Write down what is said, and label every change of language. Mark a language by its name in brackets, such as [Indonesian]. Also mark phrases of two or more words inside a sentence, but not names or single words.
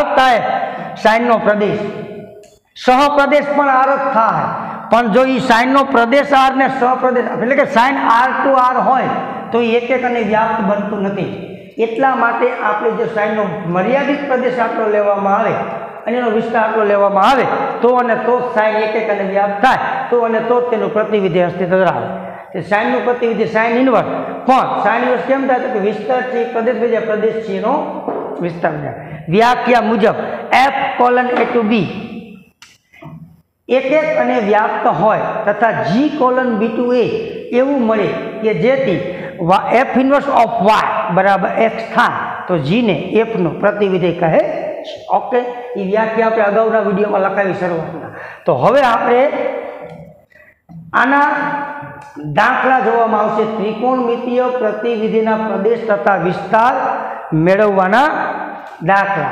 [Gujarati] થાય, sin નો પ્રદેશ, સહપ્રદેશ પણ r જ થાય, પણ જો એ sin નો પ્રદેશ r ને સહપ્રદેશ એટલે કે sin [English] r to r [Gujarati] હોય તો એ એક અને વ્યાપ્ત બનતું નથી, એટલા માટે આપણે જે sin નો મર્યાદિત પ્રદેશ આટલો લેવામાં આવે અને એનો વિસ્તાર આટલો લેવામાં આવે તો અને તો sin એક અને વ્યાપ્ત થાય, તો અને તો તેનું પ્રતિવિધેય અસ્તિત્વ ધરાવે। તે sin નું પ્રતિવિધેય [English] sin inverse, [Gujarati] પણ [English] sin inverse [Gujarati] કેમ થાય તો કે વિસ્તાર છે પ્રદેશ બની જાય, પ્રદેશ છે એનો વિસ્તાર બની જાય। વ્યાખ્યા મુજબ f:(a to b) એક અને વ્યાપ્ત હોય તથા g:(b to a) એવું મળે કે જેથી f [English] inverse of [Gujarati] y બરાબર x થાય તો g ને f નું પ્રતિવિધેય કહે છે, ઓકે। એ વ્યાખ્યા આપણે અગાઉના વિડીયોમાં લખાવી શરૂઆતમાં। તો હવે આપણે આના દાખલા જોવામાં આવશે, ત્રિકોણમિતીય પ્રતિવિધિના પ્રદેશ તથા વિસ્તાર મેળવવાના દાખલા।